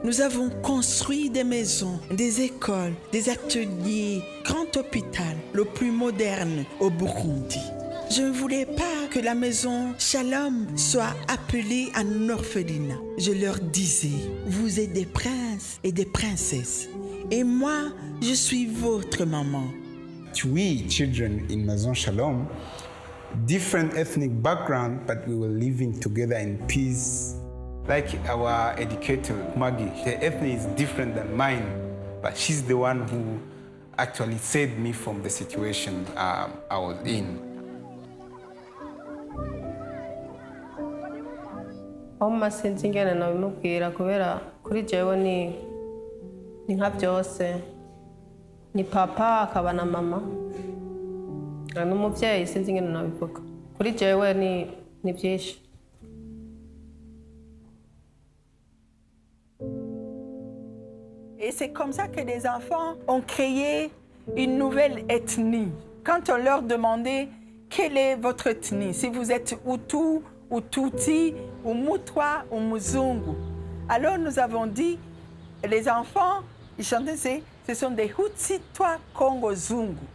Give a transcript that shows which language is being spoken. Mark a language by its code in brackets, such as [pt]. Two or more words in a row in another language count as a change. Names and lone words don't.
[fr] Nous avons construit des maisons, des écoles, des ateliers, grand hôpital, le plus moderne au Burundi. Je ne voulais pas que la maison Shalom soit appelée un orphelinat. Je leur disais, vous êtes des princes et des princesses. Et moi, je suis votre maman. [en] We, children in Maison Shalom, different ethnic background, but we were living together in peace. Like our educator, Maggie, her ethnic is different than mine, but she's the one who actually saved me from the situation I was in. [rn] Oma sinzi ingene nabimubwira kubera kuri jewe ni nka byose ni papa akaba na mama n'umubyeyi sinzi ingene nabivuga kuri jewe ni byinshi. [fr] Et c'est comme ça que les enfants ont créé une nouvelle ethnie. Quand on leur demandait quelle est votre ethnie, si vous êtes Hutu ou Tutsi ou Mutwa ou Muzungu, alors nous avons dit, les enfants, ils chantaient, ce sont des Hutsitwa Kongo Zungu.